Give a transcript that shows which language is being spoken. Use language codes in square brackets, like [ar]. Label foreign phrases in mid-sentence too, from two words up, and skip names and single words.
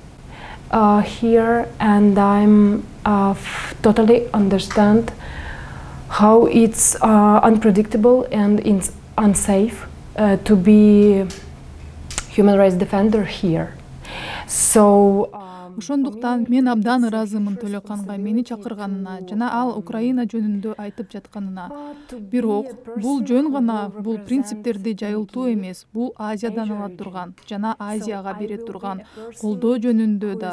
[en] here, and I'm totally understand how it's unpredictable and it's unsafe to be human rights defender here. So [ky] Ошондуктан мен абдан ыраазымын Толоканга мени чакырганына жана ал Украина жөнүндө айтып жатканына. Бирок бул жөн гана бул принциптерди жайылтуу эмес, бул Азиядан ала турган жана Азияга бере турган колдоо жөнүндө да.